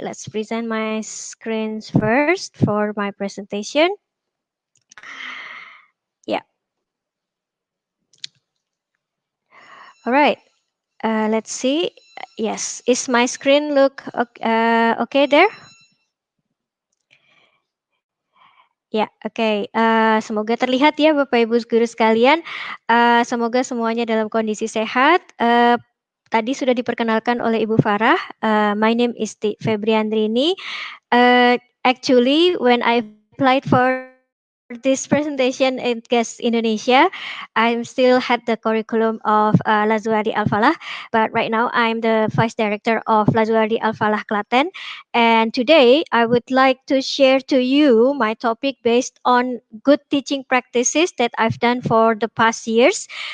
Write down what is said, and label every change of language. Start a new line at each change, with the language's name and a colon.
English: Let's present my screens first for my presentation. Yeah. All right. Let's see. Yes. Is my screen look okay there?
Indonesian: Ya, oke. Semoga terlihat ya Bapak Ibu guru sekalian. Semoga semuanya dalam kondisi sehat. Tadi sudah diperkenalkan oleh Ibu Farah.
English: My name is Febriandrini. Actually, when I applied for this presentation in GES Indonesia, I'm still had the curriculum of Lazuardi Al-Falah, but right now I'm the Vice Director of Lazuardi Al-Falah Klaten. And today I would like to share to you my topic based on good teaching practices that I've done for the past years.